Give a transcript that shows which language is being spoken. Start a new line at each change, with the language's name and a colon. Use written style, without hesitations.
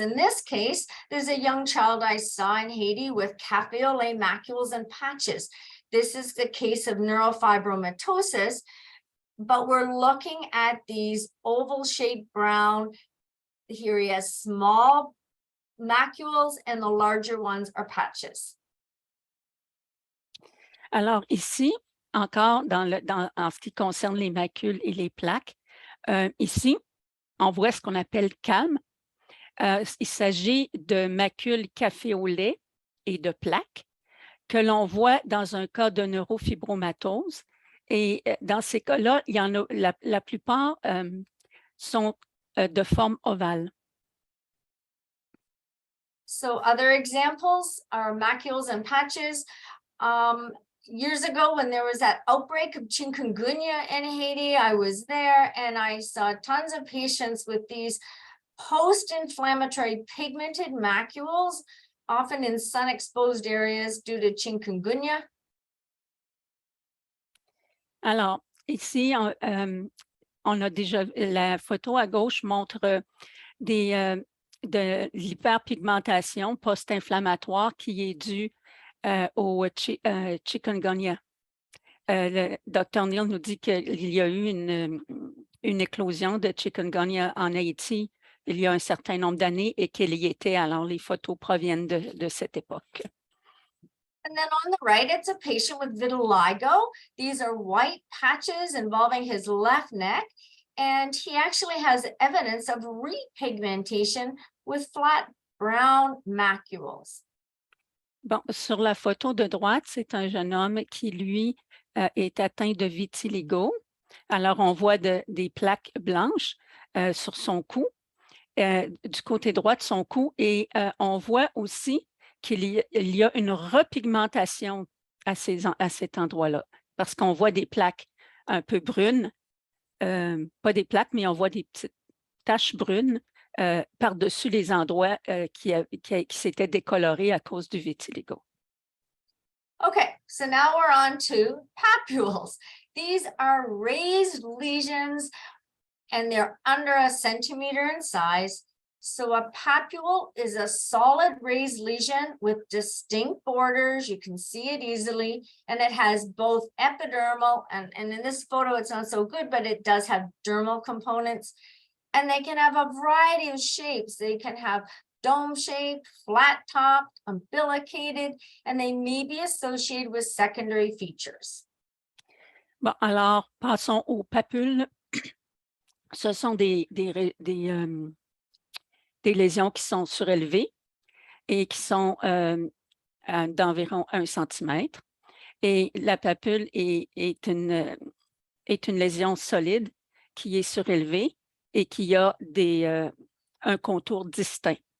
English: In this case, there's a young child I saw in Haiti with café au lait macules and patches. This is the case of neurofibromatosis, but we're looking at these oval-shaped brown. Here he has small macules and the larger ones are patches.
French: Alors ici, encore en ce qui concerne les macules et les plaques, ici, on voit ce qu'on appelle calme. Il s'agit de macules café au lait et de plaques que l'on voit dans un cas de neurofibromatose. Et dans ces cas-là, il y en a, la plupart sont de forme ovale.
English: So other examples are macules and patches. Years ago, when there was that outbreak of chikungunya in Haiti, I was there and I saw tons of patients with these post-inflammatory pigmented macules, often in sun-exposed areas due to chikungunya.
French: Alors, ici, on a déjà, la photo à gauche montre de l'hyperpigmentation post-inflammatoire qui est due au chikungunya. Le Dr. Neal nous dit qu'il y a eu une éclosion de chikungunya en Haïti il y a un certain nombre d'années et qu'il y était. Alors, les photos proviennent de cette époque.
English: And then on the right, it's a patient with vitiligo. These are white patches involving his left neck. And he actually has evidence of repigmentation with flat brown macules.
French: Bon, sur la photo de droite, c'est un jeune homme qui, lui, est atteint de vitiligo. Alors, on voit des plaques blanches sur son cou, du côté droit de son cou, et on voit aussi qu'il y a une repigmentation à cet endroit-là, parce qu'on voit des plaques un peu brunes, pas des plaques, mais on voit des petites taches brunes par-dessus les endroits qui s'étaient décolorés à cause du vitiligo.
English: Okay, so now we're on to papules. These are raised lesions and they're under 1 centimeter in size. So a papule is a solid raised lesion with distinct borders. You can see it easily, and it has both epidermal and in this photo, it's not so good, but it does have dermal components. And they can have a variety of shapes. They can have dome-shaped, flat-topped, umbilicated, and they may be associated with secondary features.
French: Bon, alors, passons aux papules. Ce sont des lésions qui sont surélevées et qui sont d'environ 1 centimètre. Et la papule est est une lésion solide qui est surélevée et qui a un contour distinct.